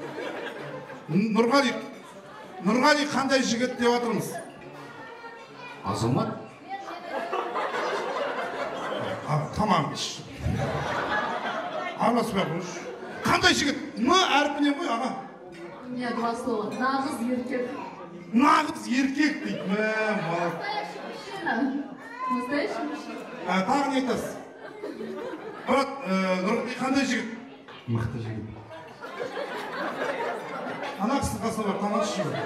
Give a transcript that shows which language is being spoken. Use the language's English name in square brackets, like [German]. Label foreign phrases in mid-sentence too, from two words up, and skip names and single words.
[Kazakh] Нұрғали қандай жігіт деп жатырмыз? Азамат. Тамам. Араласпай қойшы. Қандай жігіт? Н әрпінен қой, аға. [Russian] Мне два слова. [Kazakh] Нағыз еркек. Нағыз еркек дейді. [Russian] Настоящий мужчина. [Kazakh] Тағы не айтасыз? Брат, Нұрғали қандай жігіт? Мықты жігіт. Ана кісінің қасына бар, тамашы жігіт.